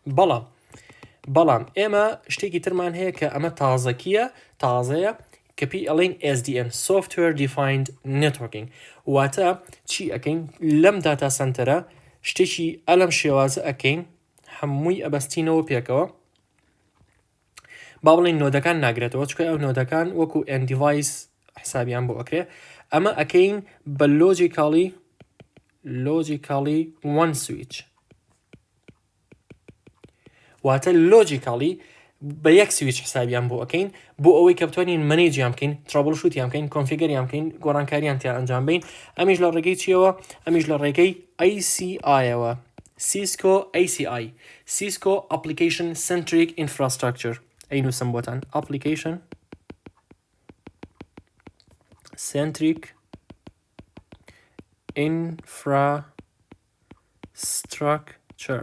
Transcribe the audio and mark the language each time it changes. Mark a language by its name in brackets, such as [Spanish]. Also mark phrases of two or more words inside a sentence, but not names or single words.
[Central Kurdish] بەڵام ئێمە شتێکی ترمان هەیە کە ئەمە تازەیە کە پێی ئەڵێن [English] SDN Software Defined Networking [Central Kurdish] واتە چی ئەکەین لەم [English] data center [Central Kurdish] شتێکی ئەلەم شێوازە ئەکەین هەمووی ئەبەستینەوە پێکەوە با بڵین نۆدەکان ناگرێتەوە چکە ئەو نۆدەکان وەکو ئەندیڤایس حسابیان بۆ ئەکرێ ئەمە ئەکەین بە [English] logically one switch [Central Kurdish] واتە logically بە یەک سویچ حسابیان بۆ ئەکەین بۆ ئەوەی کە بتوانین مەنیجیان بکەین ترابل شوتیان بکەین کۆنفیگەریان بکەین گۆڕانکاریان تیان ئەنجام بین. ئەمیش لە ڕێگەی چیەوە؟ ئەمیش لە ڕێگەی ACI-ەوە Cisco ACI Cisco Application Centric Infrastructure ئەینووسم بۆتان Application Centric Infrastructure.